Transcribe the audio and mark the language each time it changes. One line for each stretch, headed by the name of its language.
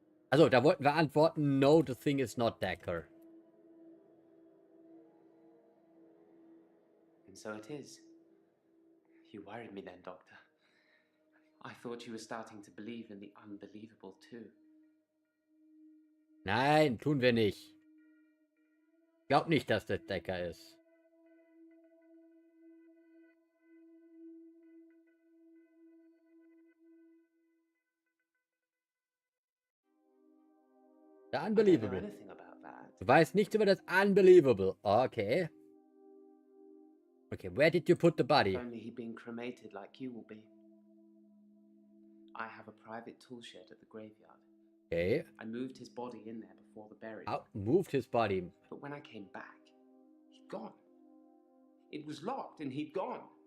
German: Also, da wollten wir antworten,
English: no, the thing is not Dekker. And so it is. You worried me then, Doctor. I thought you were starting to believe in the unbelievable too.
German: Nein, tun wir nicht. Glaub nicht, dass das Dekker ist.
English: The I don't know Unbelievable. anything about that.
German: Du weißt nichts über das Unbelievable.
English: Okay. Okay, where did you put the body? If only he'd been cremated like you will be. I have a private tool shed at the graveyard. Okay. I moved his body in there before the burial. Out, moved his body. But when I came back, he'd gone. It was locked and he'd gone.